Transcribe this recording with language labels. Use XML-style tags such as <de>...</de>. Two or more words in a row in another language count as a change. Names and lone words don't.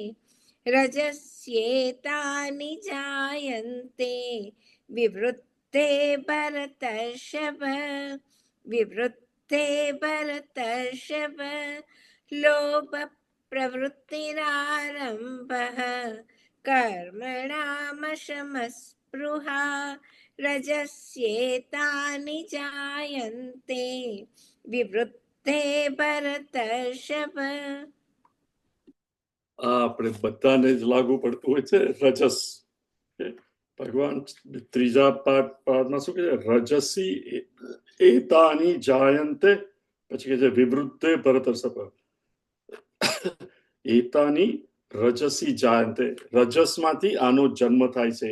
<sa>रजस्येतानि जायन्ते विवृत्ते भरतर्षभ विवृत्ते भरतर्षभ लोभ प्रवृत्तिरारम्भः कर्मणामशमस्पृहा रजस्येतानि जायन्ते विवृत्ते भरतर्षभ.</sa> <gu>આપણે બધાને જ લાગુ પડતું હોય છે રજસ. ભગવાન ત્રીજા પાઠમાં શું કહે છે?</gu> <sa>રજસી એતાની જાયંતે,</sa> <gu>પછી કહે છે</gu> <sa>વિવૃત્તે ભરતર્ષભ. એતાની રજસી જાયંતે,</sa> <gu>રજસમાંથી આનો જન્મ થાય છે.</gu>